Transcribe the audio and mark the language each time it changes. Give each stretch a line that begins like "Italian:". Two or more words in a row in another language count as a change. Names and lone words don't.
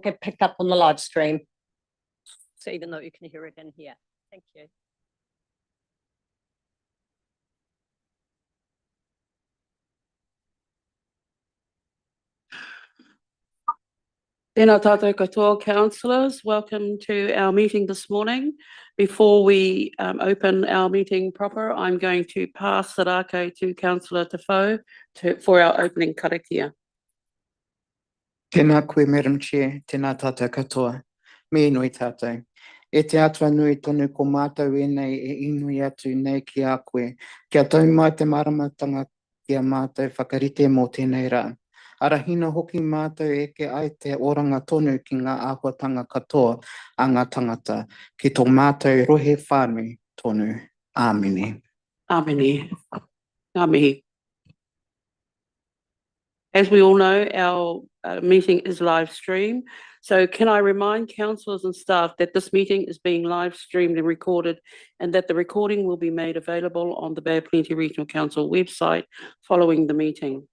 English: get picked up on the live stream. So even though you can hear it in here. Thank you.
Māori: Tēnā tātou katoa,
English: councillors. Welcome to our meeting this morning. Before we open our meeting proper, I'm going to pass the rākei to Councillor Tafau for our opening karakia.
Māori: Tēnā koe,
English: Madam Chair,
Māori: tēnā tātou katoa. Me nui tātou. E te atua nui tonu ko mātou e nei e inui atu nei ki a koe. Kia tau mai te maramatanga ki a mātou whakarite mō tēnei rā. Arahina hoki mātou e ke ai te oranga tonu ki ngā āhuatanga katoa a ngā tangata. Ki tō mātou rohe whānui tonu. Āmine. Āmine. Ngā mihi.
English: As we all know, our meeting is live streamed. So can I remind councillors and staff that this meeting is being live streamed and recorded, and that the recording will be made available on the Bay of Plenty Regional Council website following the meeting.